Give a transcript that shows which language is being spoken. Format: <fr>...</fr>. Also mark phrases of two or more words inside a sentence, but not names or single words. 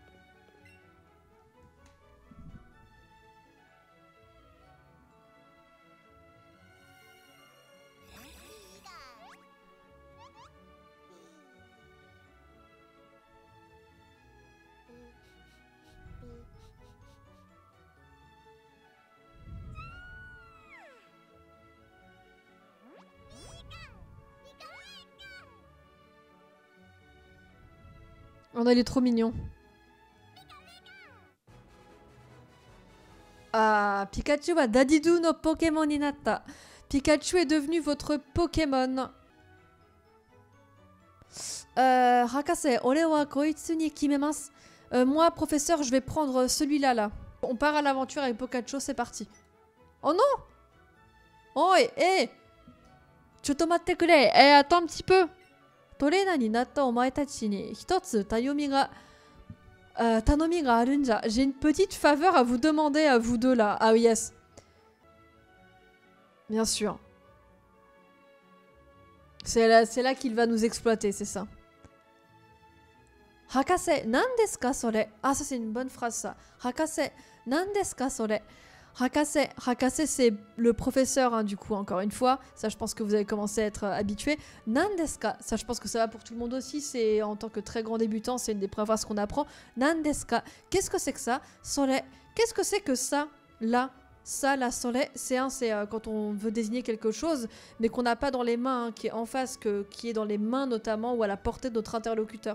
<fr>Oh non, il est trop mignon.</fr> <ja>Ah, Pikachu wa Dadidou no Pokémon ni natta.</ja> <fr>Pikachu est devenu votre Pokémon.</fr> <ja>博士、俺はこいつに決めます.</ja> <fr>Moi, professeur, je vais prendre celui-là, là. On part à l'aventure avec Pikachu, c'est parti. Oh non! Oh, hé!</fr> <ja>ちょっと待ってくれ.</ja> <fr>Attends un petit peu.</fr> <ja>トレーナーになったお前たちに一つ頼みがあるんじゃ.</ja> <fr>J'ai une petite faveur à vous demander à vous deux là. Ah oui, yes. Bien sûr. C'est là qu'il va nous exploiter, c'est ça.</fr> <ja>博士、何ですかそれ?</ja> <fr>Ah, ça c'est une bonne phrase ça.</fr> <ja>博士、何ですかそれ? Hakase,</ja> <fr>c'est le professeur, hein, du coup, encore une fois. Ça, je pense que vous avez commencé à être habitué. Nandeska, ça, je pense que ça va pour tout le monde aussi. C'est en tant que très grand débutant, c'est une des premières phrases qu'on apprend. Nandeska, qu'est-ce que c'est que ça? Sole, qu'est-ce que c'est que ça? Là, ça, la sole, c'est quand on veut désigner quelque chose, mais qu'on n'a pas dans les mains, hein, qui est en face, qui est dans les mains notamment, ou à la portée de notre interlocuteur.</fr>